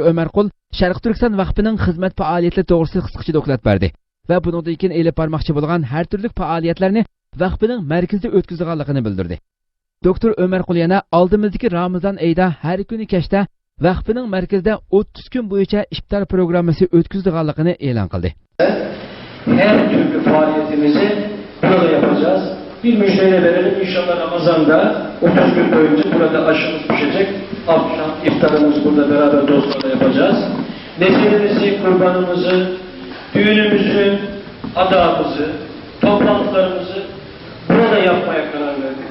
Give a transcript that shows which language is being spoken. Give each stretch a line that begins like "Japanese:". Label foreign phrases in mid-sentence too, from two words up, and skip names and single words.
Uzbek: Ömer Qul, Sharq Turkiston vaqfining xizmat faoliyatlari to'g'risida qisqacha doklad berdi va bundan keyin elib bormoqchi bo'lgan har turli faoliyatlarni vaqfining markazida o'tkazganligini bildirdi. Dr. Ömer Qul yana oldimizdagi Ramazon oyida har kuni kechda vaqfining markazida 30 kun bo'yicha iftar programmasi o'tkazilganligini e'lon qildi.
Turkish: Her türlü faaliyetimizi burada yapacağız. Bir müjdeyle verelim, inşallah Ramazan'da 30 gün boyunca burada aşımız düşecek. Akşam iftarımız burada beraber dostlarla yapacağız. Nesilimizi, kurbanımızı, düğünümüzü, adamımızı, toplantılarımızı burada yapmaya karar verdik.